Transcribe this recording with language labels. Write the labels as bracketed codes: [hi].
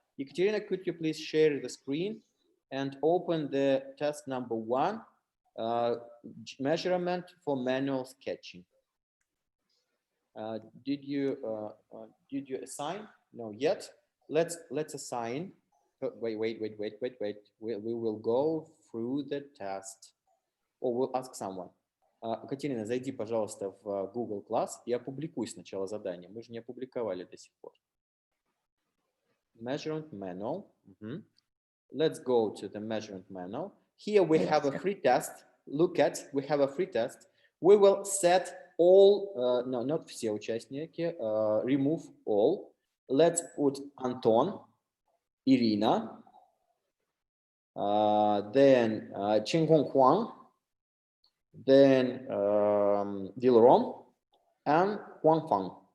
[en] Ekaterina, could you please share the screen and open the test number 1, measurement for manual sketching. Did you assign? No, yet. Let's assign. Wait. We will go through the test. Or we'll ask someone. [ru] Катерина, зайди, пожалуйста, в Google Class и опубликуй сначала задание. Мы же не опубликовали до сих пор. [en] Measurement manual. Let's go to the measurement manual. Here we have a free test. Look at, we have a free test. We will set all, no, not [ru] все участники, [en] remove all. Let's put Anton, Irina, then Chinghong Huang, then Dilrom, and Huang Fang.